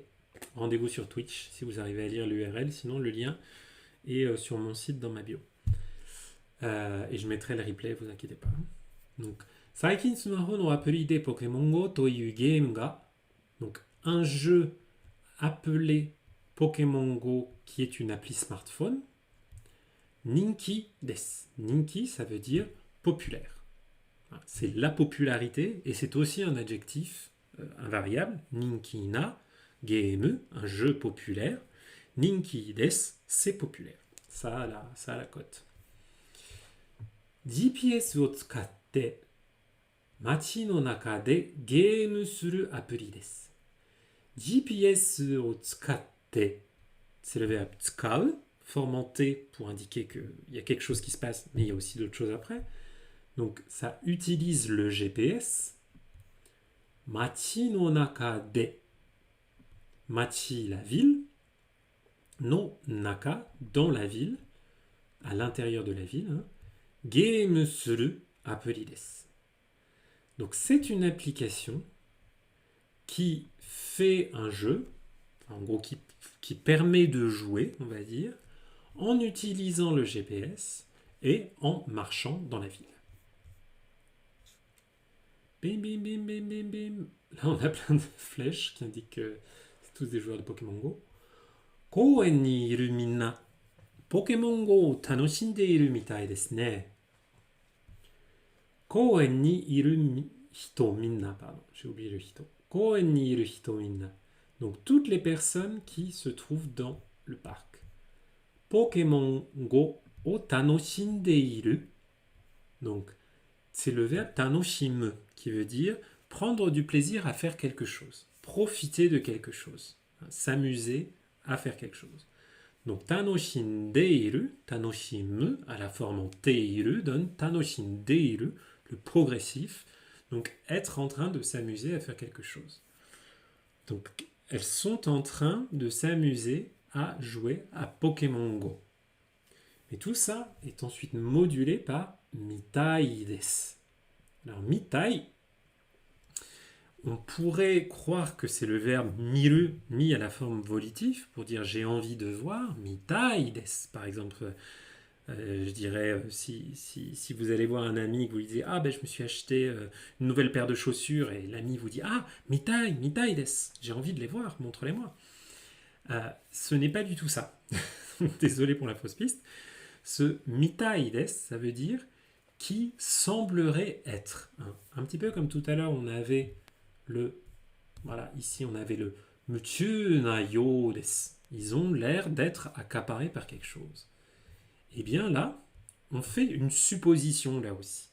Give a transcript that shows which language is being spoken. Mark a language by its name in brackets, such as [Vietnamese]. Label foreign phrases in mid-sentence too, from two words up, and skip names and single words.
[French] Rendez-vous sur Twitch si vous arrivez à lire l'URL. Sinon, le lien est sur mon site dans ma bio. Et je mettrai le replay, vous inquiétez pas. Donc, [Japanese] 最近スマホのアプリでポケモン GO というゲームが [French] donc un jeu appelé Pokémon Go qui est une appli smartphone [Japanese] 人気です. [French] Ninki, ça veut dire populaire. C'est la popularité et c'est aussi un adjectif invariable. [Japanese] 人気なゲーム, [French] un jeu populaire. [Japanese] 人気です, [French] c'est populaire. Ça a la cote. [Japanese] GPS を使って街の中でゲームするアプリです。GPS を使って、 [French] c'est le verbe [Japanese] 使う, [French] formanté pour indiquer qu'il y a quelque chose qui se passe, mais il y a aussi d'autres choses après. Donc ça utilise le GPS. [Japanese] 街の中で, [French] machi la ville, [Japanese] の中, [French] dans la ville, à l'intérieur de la ville, hein. [Japanese] ゲームするアプリです. [French] Donc c'est une application qui fait un jeu, en gros qui permet de jouer, on va dire, en utilisant le GPS et en marchant dans la ville. Bim bim bim bim bim bim. Là on a plein de flèches qui indiquent que c'est tous des joueurs de Pokémon Go. [Japanese] 公園にいるみんな. Pokémon Go を楽しんでいるみたいですね。公園にいる人みんな、 [French] pardon, j'ai oublié le hito. [Japanese] 公園にいる人みんな. [French] Donc toutes les personnes qui se trouvent dans le parc. [Japanese] Pokémon Go を楽しんでいる. [French] Donc c'est le verbe tanoshimu qui veut dire prendre du plaisir à faire quelque chose, profiter de quelque chose, s'amuser à faire quelque chose. Donc, tanoshindeiru, tanoshimu, à la forme en teiru, donne tanoshindeiru, le progressif. Donc, être en train de s'amuser à faire quelque chose. Donc, elles sont en train de s'amuser à jouer à Pokémon Go. Mais tout ça est ensuite modulé par [Japanese] みたいです. [French] Alors, mitai, on pourrait croire que c'est le verbe miru mis à la forme volitive pour dire j'ai envie de voir, [Japanese] mitai desu. [French] Par exemple, je dirais si vous allez voir un ami que vous lui dites ah ben je me suis acheté une nouvelle paire de chaussures et l'ami vous dit ah [Japanese] みたいです, [French] j'ai envie de les voir, montre-les-moi. Ce n'est pas du tout ça. Désolé pour la fausse piste. [Japanese] Ce みたいです, [French] ça veut dire qui semblerait être. Un petit peu comme tout à l'heure on avait voilà, ici on avait le [Japanese] 夢中なようです. [French] Ils ont l'air d'être accaparés par quelque chose. Eh bien là, on fait une supposition là aussi.